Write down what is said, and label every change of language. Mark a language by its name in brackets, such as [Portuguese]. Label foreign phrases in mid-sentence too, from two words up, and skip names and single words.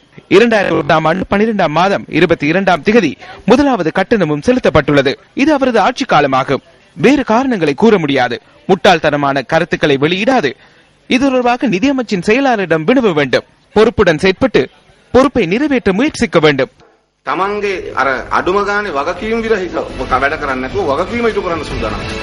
[Tamil] 2001ஆம் ஆண்டு 12ஆம் மாதம் 22ஆம் திகதி முதலாவது கட்டணமும் செலுத்தப்பட்டுள்ளது. இது அவரது ஆட்சி காலமாகும். வேறு காரணங்களை கூற முடியாது. முட்டாள்தனமான கருத்துக்களை வெளியிடாது. இது தொடர்பாக நிதியமைச்சின் செயலாளரிடம் வினவ வேண்டும். பொறுப்புடன் செயற்பட்டு பொறுப்பை நிறைவேற்ற முயற்சிக்க வேண்டும். [Sinhala] තමන්ගේ අර අඩුම ගානේ වගකීම් විරහිත වැඩ කරන්නේ නැතුව වගකීම ඉටු කරන්න සූදානම්.